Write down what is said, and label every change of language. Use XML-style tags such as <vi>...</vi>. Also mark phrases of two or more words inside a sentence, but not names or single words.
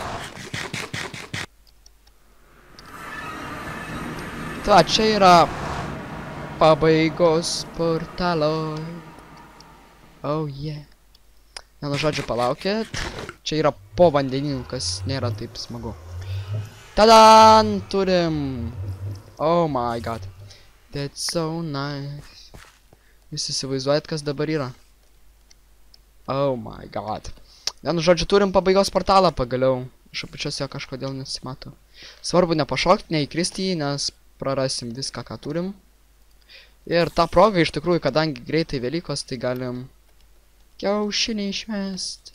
<lt>Ta, čia yra pabaigos portalo.</lt> <en>Oh yeah.</en> <lt>Vienu žodžiu, palaukit. Čia yra po vandeniniu, kas nėra taip smagu. Tadan! Turim!</lt> <en>Oh my god. That's so nice.</en> <lt>Jūs įsivaizduojat, kas dabar yra? Oh my god. Vienu žodžiu, turim pabaigos portalą pagaliau. Iš apačios jo kažkodėl nesimato. Svarbu nepašokti, neįkristi jį, nes prarasim viską, ką turim. Ir tą progą, iš tikrųjų, kadangi greitai Velykos, tai galim kiaušinį išmest.</lt>